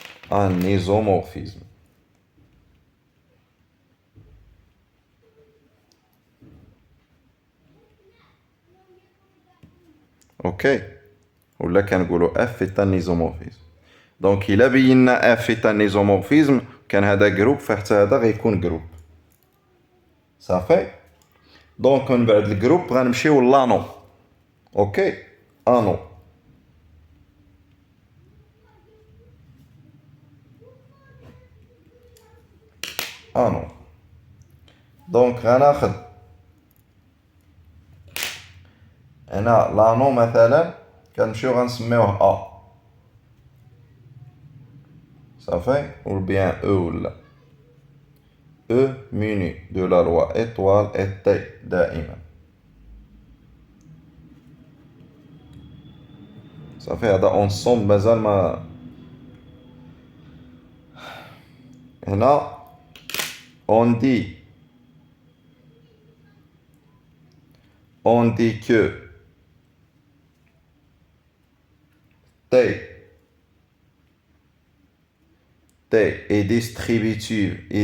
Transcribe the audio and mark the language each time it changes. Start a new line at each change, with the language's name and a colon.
French: Un isomorphisme.
Arabic: Ok. ولا كنقولوا
French: F est un isomorphisme.
Arabic: دونك إلا بينا
French: F est un isomorphisme
Arabic: كان هذا جروب فحتى هذا غيكون جروب. صافي. دونك من بعد الجروب غنمشيو لانو. اوكي انو. انو. دونك غناخد هنا لانو مثلا كنمشيو غنسميوه ا. صافي ou bien E ولا E muni de la loi étoile et T دائما. صافي هذا ensemble مازال ما هنا
French: on dit que T est distributive